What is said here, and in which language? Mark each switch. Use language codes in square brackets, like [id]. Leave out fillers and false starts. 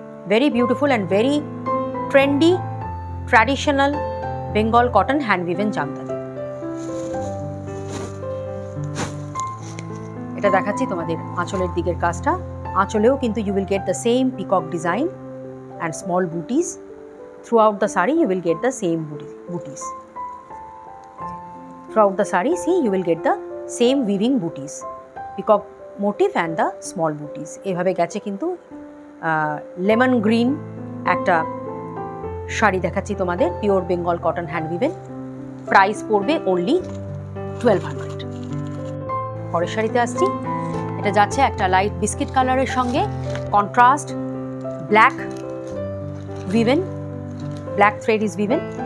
[en] Very beautiful and very trendy traditional Bengal cotton hand woven jamdani. [bn] এটা দেখাচ্ছি তোমাদের আঁচলের দিকের কাজটা। আঁচলেও কিন্তু [en] You will get the same peacock design and small booties. Throughout the sari you will get the same booties. Throughout the saree, see, you will get the same weaving booties, peacock motif and the small booties. [bn] এভাবে গেছে কিন্তু lemon green একটা শাড়ি দেখাচ্ছি তোমাদের, [en] Pure Bengal cotton hand woven. [bn] Price পড়বে only 1200। পরের শাড়িতে আসছি। এটা যাচ্ছে একটা লাইট বিস্কিট কালারের সঙ্গে contrast black উইভেন, [en] Black thread is woven.